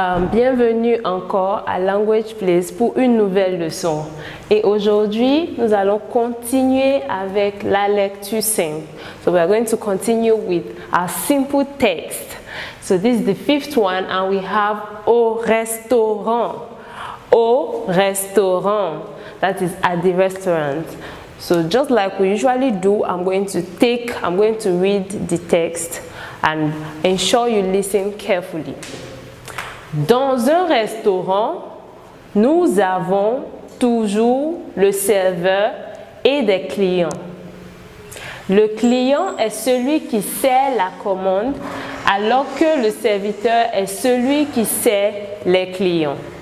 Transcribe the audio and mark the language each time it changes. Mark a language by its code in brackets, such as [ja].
[fr] Bienvenue encore à Language Place pour une nouvelle leçon. Et aujourd'hui, nous allons continuer avec la lecture simple. [en] So we are going to continue with our simple text. So this is the fifth one and we have [fr] au restaurant. Au restaurant. [en] That is at the restaurant. So just like we usually do, I'm going to read the text and ensure you listen carefully. [fr] Dans un restaurant, nous avons toujours le serveur et des clients. Le client est celui qui sert la commande, alors que le serviteur est celui qui sert les clients.